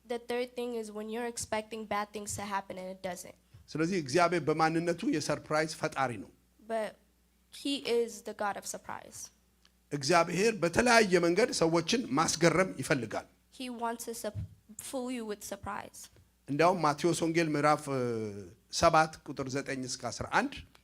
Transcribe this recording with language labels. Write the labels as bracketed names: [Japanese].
[English] The third thing is when you're expecting bad things to happen and it doesn't. [Amharic] ስለዚህ እግዚአብሔር በማንነቱ የሰርፕራይዝ ፈጣሪ ነው። [English] But he is the God of surprise. [Amharic] እግዚአብሔር በተለያየ መንገድ ሰዎችን ማስገረም ይፈልጋል። [English] He wants to fool you with surprise. [Amharic] እንዲያውም ማቴዎስ ወንጌል ምዕራፍ 7 ቁጥር 9 እስከ 11